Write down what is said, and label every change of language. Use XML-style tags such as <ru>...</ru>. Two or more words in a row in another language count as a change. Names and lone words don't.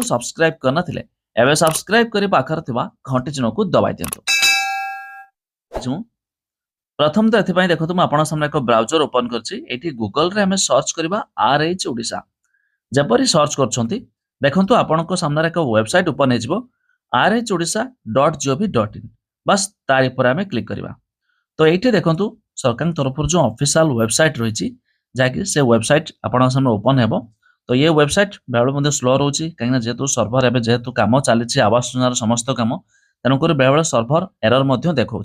<or>ସବସ୍କ୍ରାଇବ୍ କରିନଥିଲେ ଏବେ ସବସ୍କ୍ରାଇବ୍ କରି ପାଖରେ ଥିବା ଘଣ୍ଟି ଚିହ୍ନକୁ ଦବାଇ ଦିଅନ୍ତୁ। ପ୍ରଥମ ତ ଏଥିପାଇଁ ଦେଖନ୍ତୁ ମୁଁ ଆପଣଙ୍କ ସାମ୍ନାରେ ଏକ</or> <en>browser open</en> <or>କରିଛି। ଏଇଠି ଗୁଗଲରେ ଆମେ ସର୍ଚ୍ଚ କରିବା RH ଓଡ଼ିଶା। ଯେପରି ସର୍ଚ୍ଚ କରୁଛନ୍ତି ଦେଖନ୍ତୁ ଆପଣଙ୍କ ସାମ୍ନାରେ ଏକ</or> <en>website open</en> <or>ହେଇଯିବ rhodisa.gov.in। ବାସ୍ ତାରି ଉପରେ ଆମେ କ୍ଲିକ୍ କରିବା। ତ ଏଇଠି ଦେଖନ୍ତୁ ସରକାରଙ୍କ ତରଫରୁ ଯେଉଁ</or> <en>official website</en> <or>ରହିଛି ଯାହାକି ସେ ୱେବସାଇଟ୍ ଆପଣଙ୍କ ସାମ୍ନାରେ ଓପନ୍ ହେବ। ତ ଏ ୱେବସାଇଟ୍ ବେଳେବେଳେ ମଧ୍ୟ ସ୍ଲୋ ରହୁଛି କାହିଁକିନା ଯେହେତୁ ସର୍ଭର ଏବେ ଯେହେତୁ କାମ ଚାଲିଛି ଆବାସ ଯୋଜନାର ସମସ୍ତ କାମ, ତେଣୁକରି ବେଳେବେଳେ</or> <en>server error</en> <or>ମଧ୍ୟ ଦେଖାଉଛି।</or>